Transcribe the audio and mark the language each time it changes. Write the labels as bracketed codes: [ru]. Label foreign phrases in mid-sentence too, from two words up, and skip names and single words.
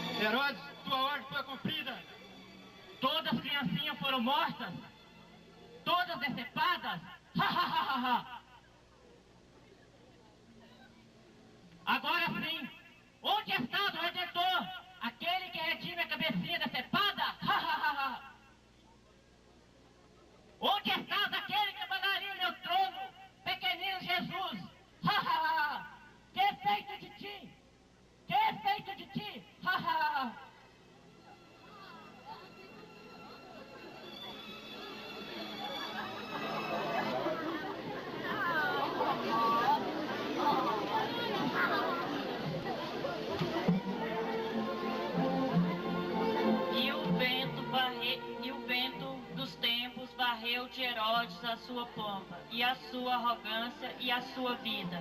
[pt] Herodes, tua ordem foi cumprida. Todas as criancinhas foram mortas? Todas decepadas? Ha, ha, ha, ha, ha. Agora sim, onde está o Redentor? Aquele que redime a cabecinha decepada? Ha, ha, ha, ha. Onde estás, aquele que abanaria o meu trono? Pequenino Jesus! Ha, ha, ha, ha. Que é feito de ti? Que é feito de ti? Ha, ha, ha, ha. E o vento dos tempos varreu de Herodes a sua pompa, e a sua arrogância e a sua vida.